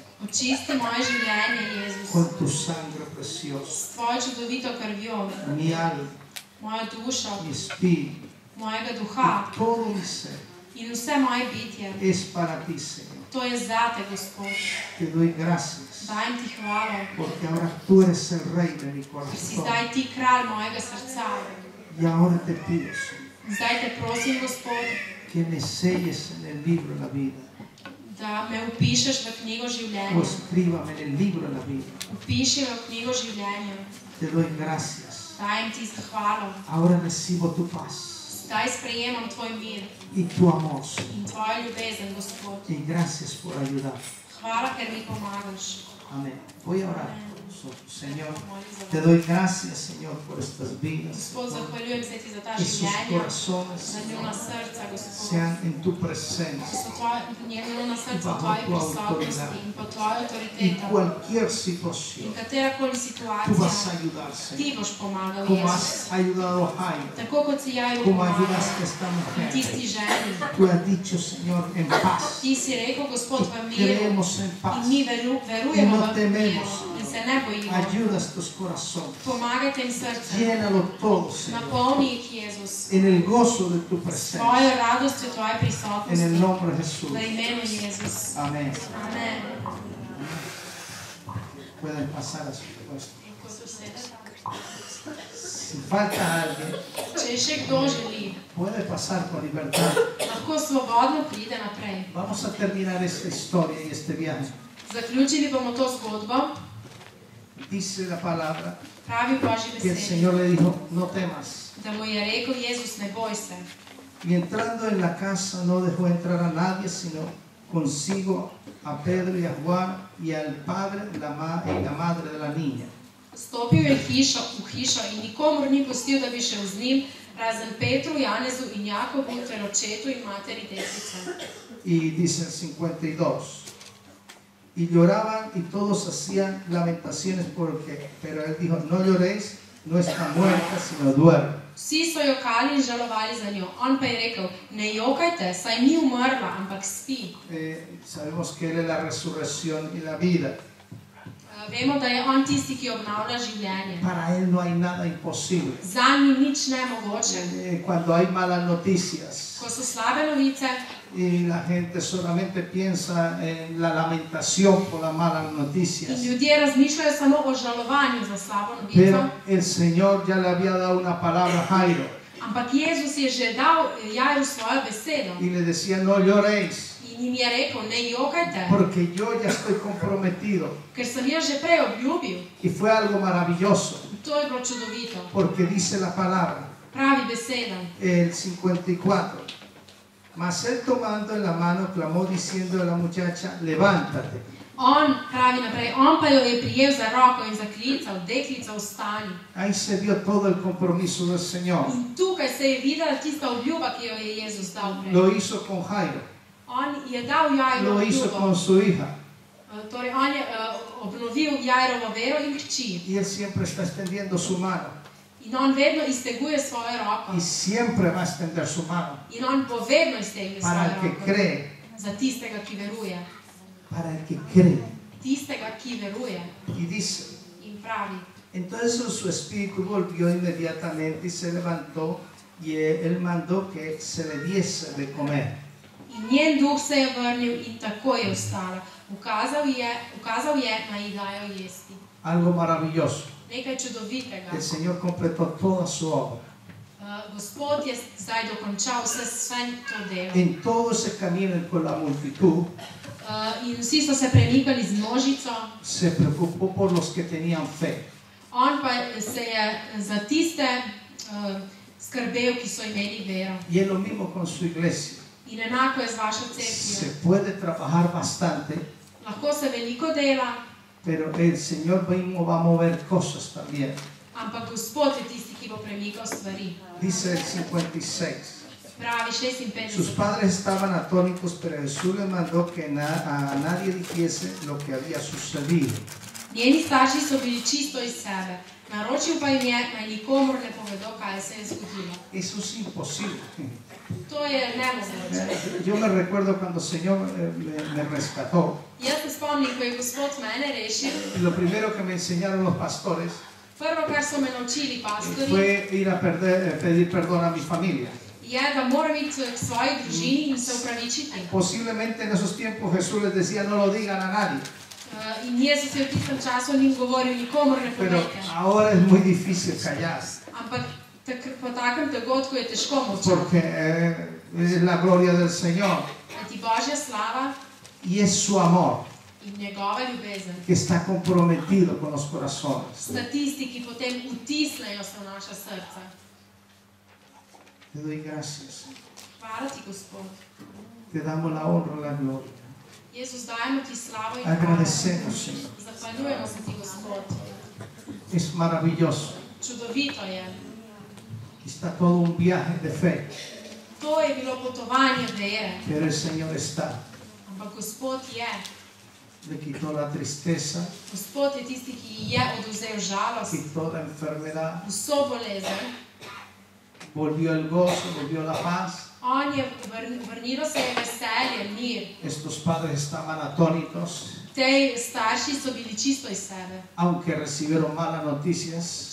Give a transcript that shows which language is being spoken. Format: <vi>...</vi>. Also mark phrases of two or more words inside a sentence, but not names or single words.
<sl>Očisti moje življenje, Jezus,</sl> <es>con tu sangre preciosa.</es> <sl>s tvojo čudovito krvjo,</sl> <es>Mi alma,</es> <sl>mojo dušo,</sl> <es>mi espíritu,</es> <sl>mojega duha</sl> <es>todo mi ser</es> <sl>in vse moje bitje.</sl> <es>es para ti, Señor.</es> <sl>To je zate, Gospod.</sl> <es>Te doy gracias</es> <sl>Dajem ti hvala,</sl> <es>porque ahora tú eres el rey de mi</es> <sl>ker si</sl> <es>corazón.</es> <sl>zdaj ti kralj mojega srca.</sl> <es>Y ahora te pido, Señor,</es> <sl>Zdaj te prosim, Gospod,</sl> <es>que me selles en el libro de la vida.</es> <sl>da me upišeš v knjigo o življenja.</sl> <es>escríbame en el libro de la vida.</es> <sl>Upiši me v knjigo življenja.</sl> <es>Te doy gracias.</es> <sl>Dajem ti zahvalo.</sl> <es>Ahora recibo tu paz</es> <sl>Zdaj sprejemam tvoj mir</sl> <es>y tu amor.</es> <sl>in tvojo ljubezen, Gospod.</sl> <es>Y gracias por ayudar.</es> <sl>Hvala, ker mi pomagaš.</sl> <es>Amén. Voy a orar. Señor, te doy gracias, Señor, por estas vidas.</es> <sl>Gospod, zahvaljujem se ti za ta</sl> <es>Que sus</es> <sl>življenja,</sl> <es>corazones,</es> <sl>za njuna srca, Gospod.</sl> <es>sean en tu</es> <sl>Da</sl> <es>presencia.</es> <sl>so njuna srca v tvoji prisotnosti in po tvoji</sl> <es>Y</es> <sl>avtoriteti.</sl> <es>cualquier</es> <sl>In</sl> <es>situación,</es> <sl>katerakoli</sl> <es>tú vas</es> <sl>situacija,</sl> <es>a ayudar,</es> <sl>ti</sl> <es>Señor.</es> <sl>boš pomagal,</sl> <es>Como</es> <sl>Jezus.</sl> <es>has ayudado a Jairo,</es> <sl>Tako kot si Jairu</sl> <es>como</es> <sl>pomagal,</sl> <es>ayudaste a esta</es> <sl>in</sl> <es>mujer.</es> <sl>tisti ženi.</sl> <es>Tú has dicho, Señor, en paz.</es> <sl>Ti si rekel, Gospod, v</sl> <es>Y</es> <sl>miru</sl> <es>creemos en paz.</es> <sl>in mi verujemo</sl> <es>Y no</es> <sl>v</sl> <es>tememos.</es> <sl>miru in se ne bojimo.</sl> <es>Ayuda a estos corazones.</es> <sl>Pomagaj tem srcem.</sl> <es>Llénalo todo, Señor.</es> <sl>Napolni jih, Jezus.</sl> <es>En el gozo de tu</es> <sl>S</sl> <es>presencia.</es> <sl>tvojo radostjo, tvoje</sl> <es>En el</es> <sl>prisotnosti.</sl> <es>nombre de Jesús.</es> <sl>V imenu Jezus.</sl> <es>Amén.</es> <sl>Amen.</sl> <es>Pueden pasar a su puesto.</es> <sl>Lahko se usedete.</sl> <es>Si falta alguien,</es> <sl>Če še kdo želi,</sl> <es>puede pasar con libertad.</es> <sl>lahko svobodno pride naprej.</sl> <es>Vamos a terminar esta historia y este viaje.</es> <sl>Zaključili bomo to zgodbo.</sl> <es>Dice la palabra</es> <sl>Pravi Božji</sl> <es>que el</es> <sl>besedi,</sl> <es>Señor le dijo, no temas.</es> <sl>da mu je rekel Jezus, ne boj se.</sl> <es>Y entrando en la casa no dejó entrar a nadie, sino consigo a Pedro y a Juan y al padre y la madre de la niña.</es> <sl>Stopil je v hišo in nikomur ni pustil, da bi šel z njim, razen Petru, Janezu in Jakobu ter očetu in materi deklice.</sl> <es>Y dice el 52. Y lloraban y todos hacían lamentaciones pero él dijo, no lloréis, no está muerta, sino duerme.</es> <sl>Vsi so jokali in žalovali za njo. On pa je rekel, ne jokajte, saj ni umrla, ampak spi.</sl> <es>Sabemos que Él es la resurrección y la vida.</es> <sl>Vemo, da je on tisti, ki obnavlja življenje.</sl> <es>Para Él no hay nada imposible.</es> <sl>Zanj ni nič nemogoče.</sl> <es>Cuando hay malas noticias</es> <sl>Ko so slabe novice</sl> <es>y la gente solamente piensa en la lamentación por las malas</es> <sl>in</sl> <es>noticias,</es> <sl>ljudje razmišljajo samo o žalovanju za slabo novico,</sl> <es>pero el Señor ya le había dado una palabra a Jairo</es> <sl>ampak Jezus je že dal Jairu svojo besedo</sl> <es>y le decía, no lloréis,</es> <sl>in jim je rekel, ne jokajte,</sl> <es>porque yo ya estoy comprometido.</es> <sl>ker sem jaz že prej obljubil.</sl> <es>Y fue algo maravilloso,</es> <sl>To je bilo čudovito.</sl> <es>porque dice la palabra,</es> <sl>Pravi beseda.</sl> <es>el 54. Mas él tomando en la mano clamó diciendo a la muchacha, levántate.</es> <sl>On pravi naprej, on pa jo je prijel za roko in zaklical, deklica, vstani.</sl> <es>Ahí se vio todo el compromiso del Señor.</es> <sl>In tukaj se je videla tista obljuba, ki jo je Jezus dal prej.</sl> <es>Lo hizo con Jairo,</es> <sl>On je dal Jairu</sl> <es>lo hizo con</es> <sl>obljubo.</sl> <es>su hija.</es> <sl>Torej, on je obnovil Jairovo vero in hči.</sl> <es>Y él siempre está extendiendo su mano.</es> <sl>In on vedno izteguje svojo roko.</sl> <es>Y siempre va a extender su mano</es> <sl>In on bo vedno iztegnil</sl> <es>para el</es> <sl>svojo</sl> <es>que</es> <sl>roko.</sl> <es>cree,</es> <sl>Za tistega, ki veruje.</sl> <es>para el que cree.</es> <sl>Tistega, ki veruje.</sl> <es>Y dice,</es> <sl>In pravi.</sl> <es>entonces su espíritu volvió inmediatamente y se levantó y él mandó que se le diese de comer.</es> <sl>In njen duh se je vrnil in tako je vstala. Ukazal je, naj ji dajo jesti.</sl> <es>Algo maravilloso.</es> <sl>Nekaj čudovitega.</sl> <es>El Señor completó toda su obra.</es> <sl>Gospod je zdaj dokončal vse to delo.</sl> <es>En todo ese camino con la multitud,</es> <sl>In vsi so se premikali z množico.</sl> <es>se preocupó por los que tenían fe.</es> <sl>On pa se je za tiste skrbel, ki so imeli vero.</sl> <es>Y es lo mismo con su iglesia.</es> <sl>In enako je z vašo</sl> <es>Se</es> <sl>cerkvijo.</sl> <es>puede trabajar bastante,</es> <sl>Lahko se veliko dela,</sl> <es>pero el Señor mismo va a mover cosas también.</es> <sl>ampak Gospod je tisti, ki bo premikal stvari.</sl> <es>Dice el 56.</es> <sl>Pravi</sl> <es>Sus</es> <sl>56.</sl> <es>padres estaban atónitos, pero Jesús les mandó que a nadie dijese lo que había sucedido.</es> <sl>Njeni starši so bili čisto iz sebe. Naročil pa jim je, naj nikomur ne povedo, kaj se je zgodilo.</sl> <es>Eso es imposible.</es> <sl>To je nemogoče.</sl> <es>Yo me recuerdo cuando el Señor me rescató.</es> <sl>Jaz se spomnim, ko je Gospod mene rešil,</sl> <es>Y lo primero que me enseñaron los pastores</es> <sl>prvo, kar so me naučili pastori,</sl> <es>fue ir a pedir perdón a mi familia.</es> <sl>je, da moram iti k svoji družini in se upravičiti.</sl> <es>Posiblemente en esos tiempos Jesús les decía, no lo digan a nadie.</es> <sl>In Jezus je v tistem času njim govoril, nikomur ne</sl> <es>Pero</es> <sl>povejte.</sl> <es>ahora es muy difícil callar,</es> <sl>Ampak po takem dogodku je težko molčati.</sl> <es>porque es la gloria del Señor.</es> <sl>Kajti Božja slava</sl> <es>Y es su amor</es> <sl>in njegova ljubezen.</sl> <es>que está comprometido con los corazones.</es> <sl>Sta tisti, ki potem vtisnejo se v naša srca.</sl> <es>Te doy gracias.</es> <sl>Hvala ti, Gospod.</sl> <es>Te damos la honra y la gloria.</es> <sl>Jezus, dajemo ti slavo in hvala.</sl> <es>Agradecemos, Señor.</es> <sl>Zahvaljujemo se ti, Gospod.</sl> <es>Es maravilloso.</es> <sl>Čudovito je.</sl> <es>Está todo un viaje de fe.</es> <sl>To je bilo potovanje vere.</sl> <es>Pero el Señor está.</es> <sl>Ampak Gospod je.</sl> <es>Le quitó la tristeza,</es> <sl>Gospod je tisti, ki ji je oduzel žalost,</sl> <es>quitó la enfermedad,</es> <sl>vso bolezen.</sl> <es>volvió el gozo, volvió la paz.</es> <sl>On je vrnilo se je veselje, mir.</sl> <es>Estos padres estaban atónitos,</es> <sl>Tej starši so bili čisto iz sebe.</sl> <es>aunque recibieron malas noticias,</es>